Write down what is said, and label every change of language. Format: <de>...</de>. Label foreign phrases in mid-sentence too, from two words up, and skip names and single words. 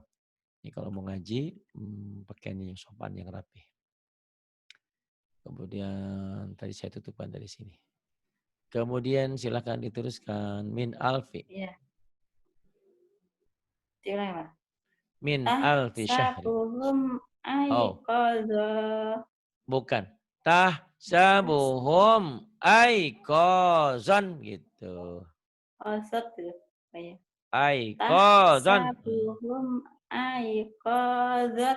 <id>Ini kalau mau ngaji, pakaiannya yang sopan, yang rapi. Kemudian tadi saya tutupkan dari sini. Kemudian silakan diteruskan.</id> <ar>من ألف.</ar> <id>Iya. Diulang, Pak.</id> <ar>من ألف شهر. تحسبهم أي Oh, khada.</ar> <id>bukan.</id> <ar>تحسبهم أيقاظا gitu.</ar> <id>Khadatu. Oh iya.</id> <ar>Aiqazan. تحسبهم أي خدت.</ar>